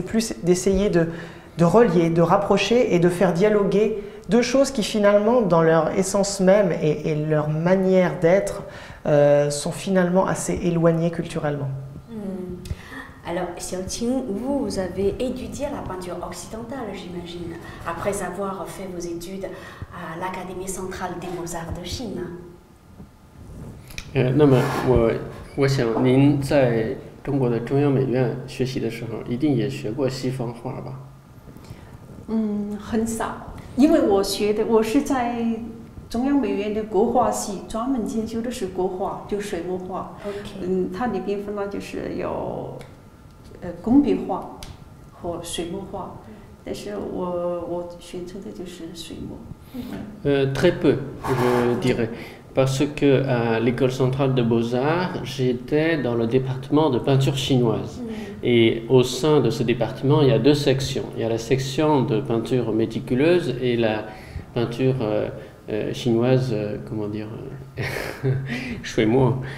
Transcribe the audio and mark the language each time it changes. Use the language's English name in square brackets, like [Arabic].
[French] C'est plus d'essayer de relier, de rapprocher et de faire dialoguer deux choses qui finalement, dans leur essence même et leur manière d'être, sont finalement assez éloignées culturellement. Alors, Xiaoqing, vous avez étudié la peinture occidentale, j'imagine, après avoir fait vos études à l'Académie centrale des beaux-arts de Chine. [Chinese] 那么我想您在中国的中央美院学习的时候，一定也学过西方画吧？很少，因为我是在中央美院的国画系，专门研究的是国画，就水墨画。它里边分了就是有工笔画和水墨画，但是我选择的就是水墨。 [French] Très peu, je dirais. Parce que à l'école centrale de Beaux-Arts, j'étais dans le département de peinture chinoise. Et au sein de ce département, il y a deux sections. Il y a la section de peinture méticuleuse et la peinture chinoise, comment dire, shui-mo.